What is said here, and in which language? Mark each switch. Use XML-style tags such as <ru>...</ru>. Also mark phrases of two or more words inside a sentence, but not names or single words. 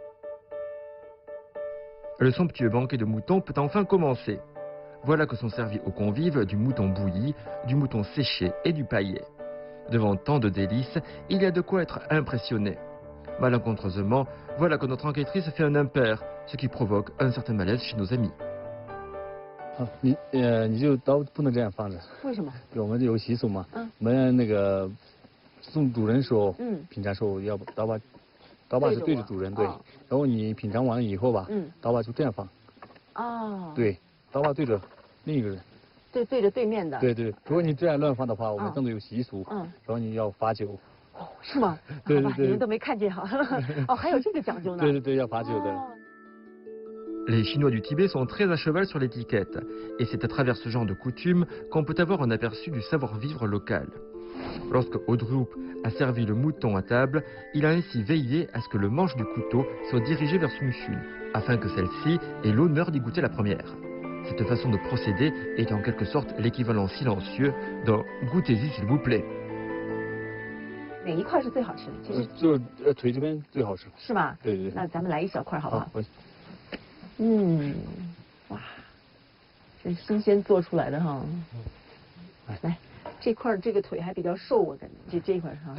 <fr>Le somptueux banquet de moutons peut enfin commencer. Voilà que sont servis aux convives du mouton bouilli, du mouton séché et du paillet. Devant tant de délices, il y a de quoi être impressionné. Malencontreusement, voilà que notre enquêtrice fait un impair, ce qui provoque un certain malaise chez nos amis.</fr> <zh>好，你就刀不能这样放着，为什么？我们有习俗嘛，嗯我们那个送主人时候，嗯品尝时候要刀把是对着主人对，哦然后你品尝完了以后吧，嗯刀把就这样放，哦，，对，刀把对着另一个人，对着对面的。对对，如果你这样乱放的话，我们嗯郑州有习俗，嗯然后你要罚酒，哦，是吗？对对对好吧你们都没看见哈。哦，还有这个讲究呢。对对对，要罚酒的。哦</zh> <fr>Les Chinois du Tibet sont très à cheval sur l'étiquette, et c'est à travers ce genre de coutume qu'on peut avoir un aperçu du savoir-vivre local. Lorsque Audrup a servi le mouton à table, il a ainsi veillé à ce que le manche du couteau soit dirigé vers Sung Chun, afin que celle-ci ait l'honneur d'y goûter la première. Cette façon de procéder est en quelque sorte l'équivalent silencieux d'un « goûtez-y s'il vous plaît ».</fr> <zh>哪一块是最好吃的？其实就是腿这边最好吃，是吗？对对对那咱们来一小块好不好？我嗯，哇，这新鲜做出来的哈。来，这块这个腿还比较瘦，我感觉这一块哈，</zh>